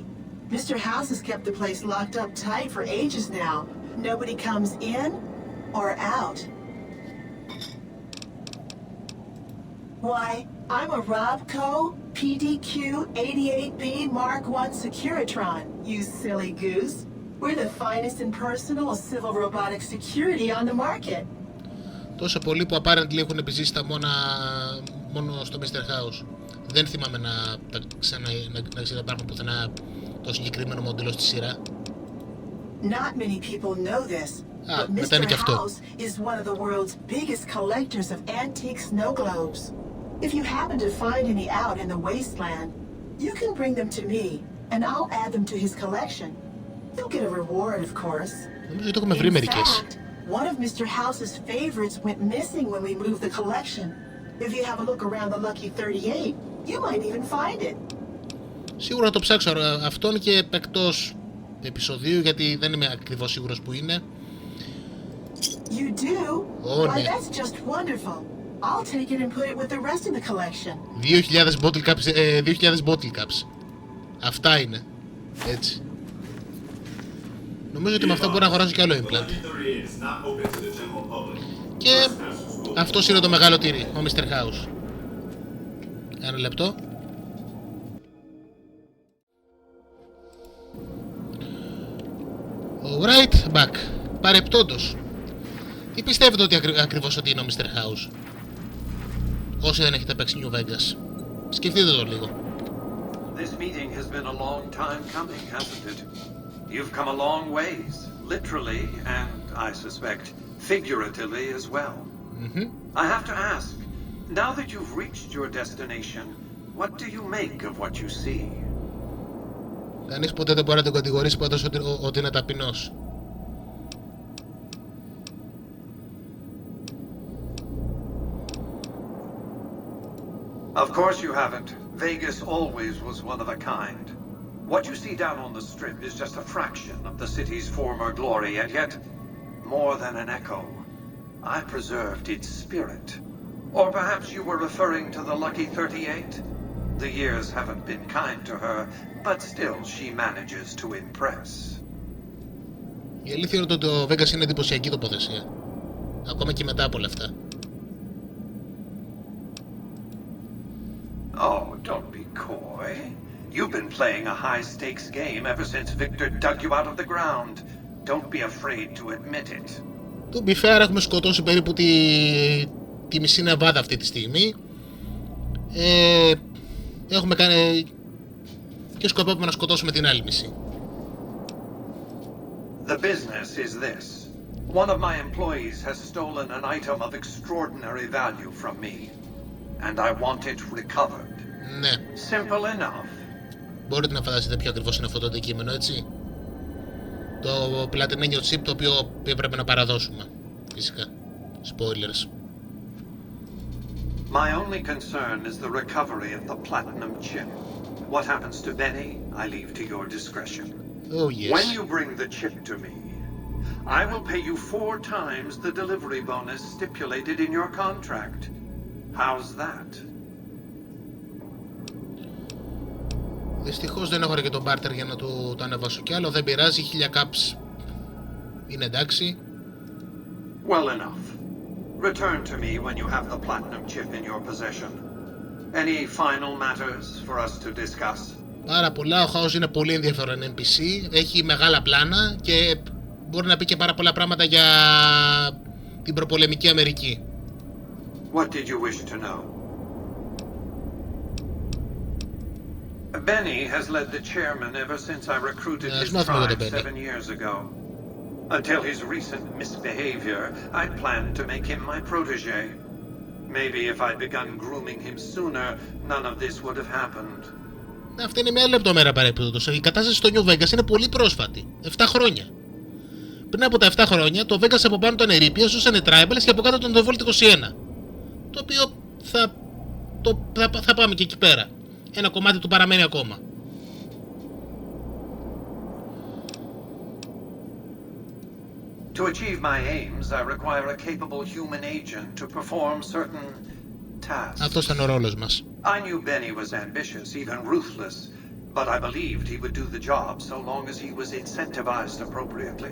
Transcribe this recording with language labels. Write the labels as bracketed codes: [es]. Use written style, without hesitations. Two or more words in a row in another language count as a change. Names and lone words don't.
[en] Mr. House has kept the place locked up tight for ages now. Nobody comes in or out. Why, I'm a Robco PDQ 88B Mark I Securitron, you silly goose. We're the finest in personal civil robotic security on the market. [el] Τόσο πολύ που apparently έχουν επιζήσει τα μόνο στο Mr. House. Δεν θυμάμαι να υπάρχουν πουθενά το συγκεκριμένο μοντέλο στη σειρά. [en] Not many people know this, but Mr. House is one of the world's biggest collectors of antique snow globes. If you happen to find any out in the wasteland, you can bring them to me, and I'll add them to his collection. You'll get a reward, of course. In fact, one of Mr. House's favorites went missing when we moved the collection. If you have a look around the Lucky 38, you might even find it. [el] Σίγουρα θα το ψάξω αυτόν και εκτός επεισοδίου, γιατί δεν είμαι ακριβώς σίγουρος που είναι. [en] You do? Oh, why, that's just wonderful. I'll take it and put it with the rest of the collection. 2.000 bottle caps. [el] Αυτά είναι. Έτσι. Νομίζω ότι με αυτά μπορώ να αγοράσω και άλλο implant. Και αυτός είναι το μεγάλο τυρί, ο Mr. House. Ένα λεπτό. [en] Alright, back. [el] Παρεπτόντως, τι πιστεύετε ότι ακριβώς ότι είναι ο Mr. House? Όσοι δεν έχετε παίξει New Vegas, σκεφτείτε το λίγο. [en] This meeting has been a long time coming, hasn't it? You've come a long ways. literally and, I suspect, figuratively as well. Mm-hmm. I have to ask, now that you've reached your destination, what do you make of what you see? [el] Κανείς ποτέ δεν μπορεί να τον κατηγορήσει πάντως ότι είναι ταπεινός. [en] Of course you haven't. Vegas always was one of a kind. What you see down on the strip is just a fraction of the city's former glory, and yet, more than an echo, I preserved its spirit. Or perhaps you were referring to the Lucky 38? The years haven't been kind to her, but still she manages to impress. [el] Η αλήθεια είναι ότι το Vegas είναι εντυπωσιακή τοποθεσία. Ακόμα και μετά από όλα αυτά. [en] Oh, don't be coy. You've been playing a high-stakes game ever since Victor dug you out of the ground. Don't be afraid to admit it. To be fair, [el] έχουμε σκοτώσει περίπου τη μισή Νεβάδα αυτή τη στιγμή. Έχουμε κάνει και σκοπεύουμε να σκοτώσουμε την άλλη μισή. [en] The business is this. One of my employees has stolen an item of extraordinary value from me, and I want it recovered. [el] Ναι. [en] Simple enough. [el] Μπορείτε να φανταστείτε ποιο ακριβώς είναι αυτό το αντικείμενο, έτσι. Το πλατινένιο chip το οποίο έπρεπε να παραδώσουμε. Φυσικά. [en] Spoilers. My only concern is the recovery of the platinum chip. What happens to Benny, I leave to your discretion. Oh yes. When you bring the chip to me, I will pay you 4 times the delivery bonus stipulated in your contract. How's that? [el] Δυστυχώς δεν έχω και τον barter για να το ανεβάσω κι άλλο. Δεν πειράζει, 1000 caps είναι εντάξει. [en] Well enough. Return to me when you have the platinum chip in your possession. Any final matters for us to discuss? [el] Πάρα πολλά. Ο Χάος είναι πολύ ενδιαφέρον NPC. Έχει μεγάλα πλάνα και μπορεί να πει και πάρα πολλά πράγματα για την προπολεμική Αμερική. [en] What did you wish to know? Benny has led the chairman ever since I recruited his tribe 7 years ago. Until his recent misbehavior, I'd planned to make him my protege. Maybe if I'd begun grooming him sooner, none of this would have happened. [el] Αυτή είναι μια λεπτομέρεια παρεπιπτόντως. Η κατάσταση στο New Vegas είναι πολύ πρόσφατη. 7 χρόνια. Πριν από τα 7 χρόνια, το Vegas από πάνω ήταν ερείπια, ζούσαν οι tribals και από κάτω τον The Vault 21. Το οποίο θα πάμε και εκεί πέρα. Ένα κομμάτι του παραμένει ακόμα. [en] To achieve my aims, I require a capable human agent to perform certain tasks. [el] Αυτός ήταν ο ρόλος μας. [en] I knew Benny was ambitious, even ruthless, but I believed he would do the job so long as he was incentivized appropriately.